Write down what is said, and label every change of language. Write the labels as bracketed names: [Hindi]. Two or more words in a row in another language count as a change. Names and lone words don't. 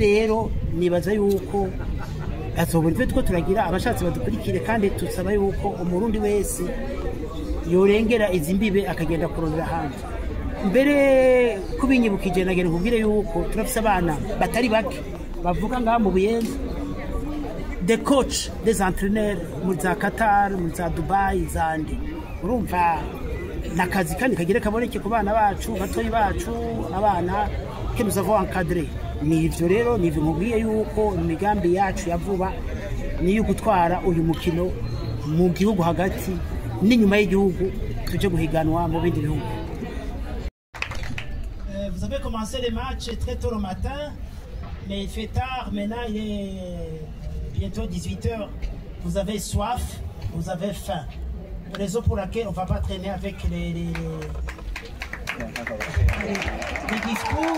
[Rundi] Rero nibaza yuko azobona twe turagira abashatse badukurikire, kandi tusaba yuko umurundi wese yorengera izi mbibe akagenda kurondera hanze mbere kubinyibukije nagera nkubwire yuko turafise abana batari bake bavuga ngaha mu Buyenzi [French] des coachs des entraîneurs [Rundi] muri za Qatar muri za Dubai zandi urumva nakazi kandi kagire kaboneke ku bana bacu batoyi bacu abana [French] que nous avons encadré [Rundi] nivyo rero nivyo nkubwiye yuko imigambi yacu yavuba niyo gutwara uyu mukino mu gihugu hagati n'inyuma y'igihugu tuje guhiganwa mu bindi bihugu. [French] Vous avez commencé les matchs très tôt le matin, mais il fait tard, maintenant il est bientôt 18h. Vous avez soif, vous avez faim. Raison pour laquelle on ne va pas traîner avec les discours.